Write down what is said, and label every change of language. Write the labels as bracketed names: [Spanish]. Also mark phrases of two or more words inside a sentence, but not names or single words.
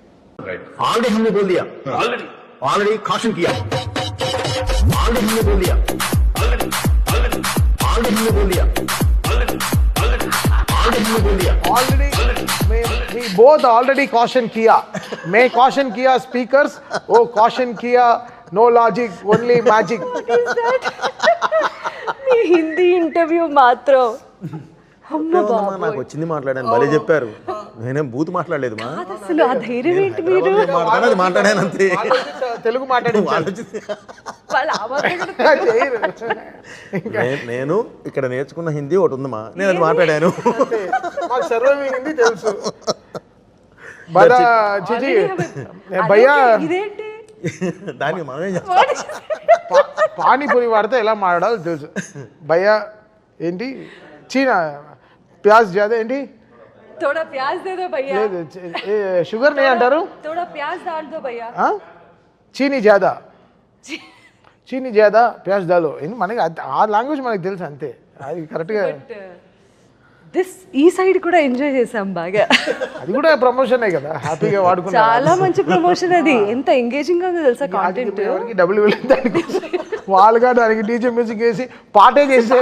[English] already caution [Hindi] किया, ऑलरेडी हमने बोल दिया, ऑलरेडी हमने बोल दिया, ऑलरेडी हमने बोल दिया, [English] already we both already caution किया. [Hindi] मैं caution किया speakers, वो caution किया [English] no logic, only magic. [Telugu] మీ హిందీ ఇంటర్వ్యూ మాత్రం నాకు వచ్చింది మాట్లాడాను, భలే చెప్పారు. నేనేం బూత్ మాట్లాడలేదు మా. అసలు ఆ ధైర్యం ఏంటి? మీరు మాట్లాడాను అంతే, తెలుగు మాట్లాడి నేను ఇక్కడ నేర్చుకున్న హిందీ ఒకటి ఉందమ్మా, నేను అది మాట్లాడాను. హిందీ తెలుసు భయ్యా. దానికి మనమే చేస్తాం. పానీపూరి వాడితే ఎలా మాట్లాడాలో తెలుసు. భయ్యా ఏంటి [Hindi] चीना प्याज ज़्यादा [Telugu] ఏంటి [Hindi] थोड़ा प्याज दे दो भैया, [Telugu] లేదు షుగర్ నే అంటారు. [Hindi] थोड़ा प्याज डाल दो भैया. चीनी ज़्यादा चीनी ज़्यादा प्याज डालो [Telugu] ఏంటి మనకి ఆ లాంగ్వేజ్ మనకి తెలుసు అంతే. అది కరెక్ట్గా ఈ సైడ్ కూడా ఎంజాయ్ చేసాం బాగా. అది కూడా ప్రమోషనే కదా, హ్యాపీగా వాడుకున్నాం. చాలా మంచి ప్రమోషన్ అది. ఎంత ఎంగేజింగ్ గా ఉందో తెలుసా కాంటెంట్. ఎవరికి డబ్బులు వెళ్ళింది దానికి, వాళ్ళుగా దానికి డీజే మ్యూజిక్ వేసి పాటే చేశారు.